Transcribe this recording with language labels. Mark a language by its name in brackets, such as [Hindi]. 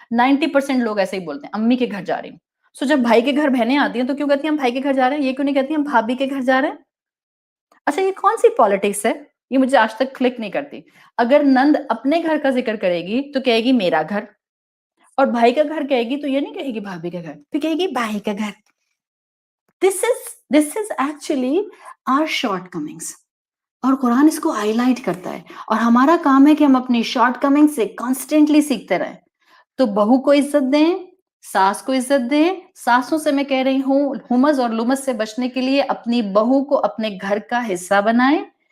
[Urdu] 90% لوگ ایسے ہی بولتے ہیں امی کے گھر جا رہی ہوں. سو جب بھائی کے گھر بہنیں آتی ہیں تو کیوں کہتی ہیں ہم بھائی کے گھر جا رہے ہیں؟ یہ کیوں نہیں کہتی ہم بھابھی کے گھر جا رہے ہیں؟ اچھا یہ کون سی پالیٹکس ہے؟ یہ مجھے آج تک کلک نہیں کرتی. اگر نند اپنے گھر کا ذکر کرے گی تو کہے گی میرا گھر، اور بھائی کا گھر کہے گی تو یہ نہیں کہے گی بھابھی کا گھر، پھر کہے گی بھائی کا گھر. [English] This is actually our shortcomings. [Urdu] اور قرآن اس کو ہائی لائٹ کرتا ہے، اور ہمارا کام ہے کہ ہم اپنی شارٹ کمنگ سے کانسٹینٹلی سیکھتے رہیں. تو بہو کو عزت دیں، ساس کو عزت دیں. ساسوں سے میں کہہ رہی ہوں ہمز اور لمز سے بچنے کے لیے اپنی بہو کو اپنے گھر کا حصہ بنائیں.